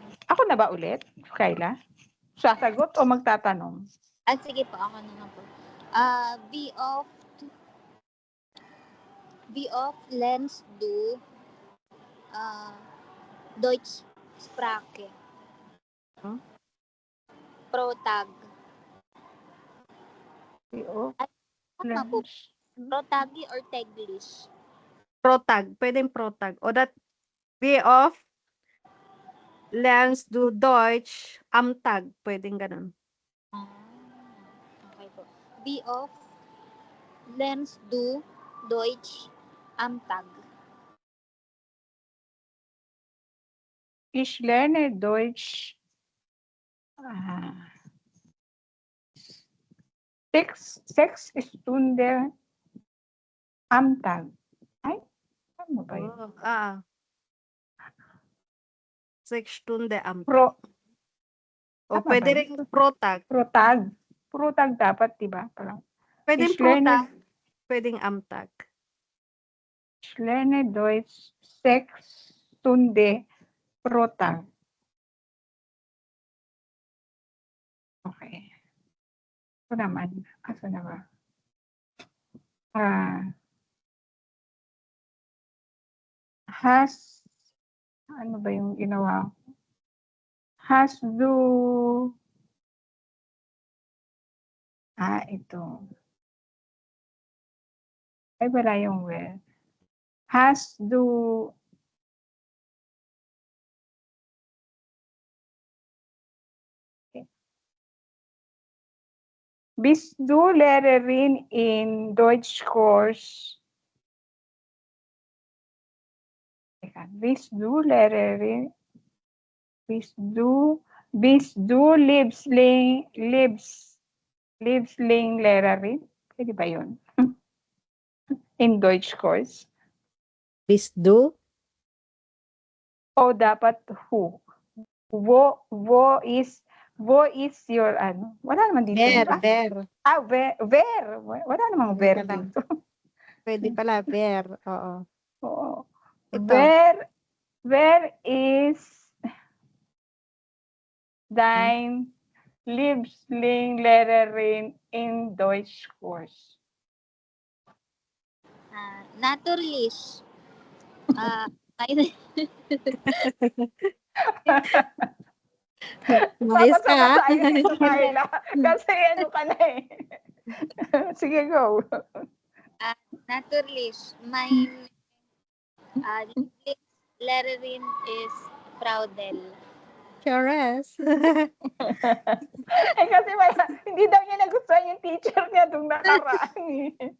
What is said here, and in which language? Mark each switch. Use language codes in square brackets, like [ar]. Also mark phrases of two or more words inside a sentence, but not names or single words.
[tl] Ako na ba ulit, Kayla? Sasagot o magtatanong? Sige po, ako na po. [de] Wie oft lernst du Deutsch Sprache? Huh? Pro Tag. [tl] Tama po. [en] Pro Tagi or Taglish? [tl] Protag. Pwedeng protag. O [de] that wie oft lernst du Deutsch am Tag. [tl] Pwedeng ganun. Okay po. [de] Wie oft lernst du Deutsch am Tag? Ich lerne Deutsch 6 Stunden am Tag. [tl] Ay, ano ba yun? [de] 6 Stunde am Tag. Pro, [tl] O tama pwede ba rin protag. protag. Protag dapat, di ba? Parang, Pwedeng [de] Ich lerne- [tl] protag. Pwedeng [de] am Tag. ich lerne Deutsch 6 Stunden pro Tag. [en] Okay. [tl] Ito naman. Asa na ba? Ano ba yung ginawa ko? Ito. Ay, wala yung where. [de] Bist du Lehrerin in Deutschkurs? Bist du Lehrerin? Bist du Lehrerin? [tl] Pwede ba yun? [de] In Deutschkurs? Bist du? [tl] O dapat who? [en] Wo is your [tl] ano? Wala naman dito. [de] Wer. [tl] Where. Wala namang Pwede [en] where [tl] pala. dito. Pwede pala, wer. Oo. Oo. Ito. [en] Where is [de] dein Lieblingslehrerin in Deutschkurs? Naturlich. [tl] Nice ka. Papasama tayo dito, Carla. Kasi ano ka na eh. Sige, go. [de] Naturlich. Mein Lieblingslehrerin is Frau Dell. Chores. [tl] Kasi hindi daw niya nagustuhan yung teacher niya nung nakaraan eh.